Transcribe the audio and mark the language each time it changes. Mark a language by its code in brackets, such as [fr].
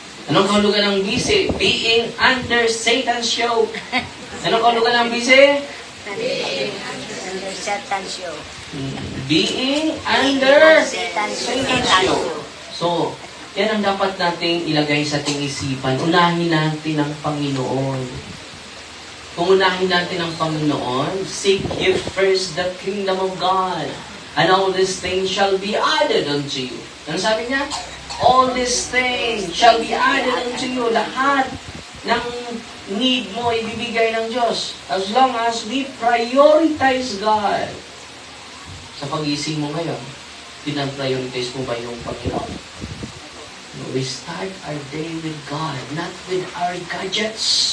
[tl] Anong kahulugan ng busy? [en] Being under Satan's yoke. [tl] Anong kahulugan ng busy? [en] Under Satan's yoke. Being under Satan's Satan's yoke. [tl] So, yan ang dapat nating ilagay sa ating isipan. Unahin natin ang Panginoon. Kung unahin natin ang Panginoon, [en] seek ye first the kingdom of God, and all these things shall be added unto you. [tl] Ano sabi niya? [en] All these things shall be added unto you. [tl] Lahat ng need mo ibibigay ng Diyos. [en] As long as we prioritize God. [tl] Sa pag-ising mo ngayon, pinag-prioritize mo ba yung Panginoon? [en] We start our day with God, not with our gadgets.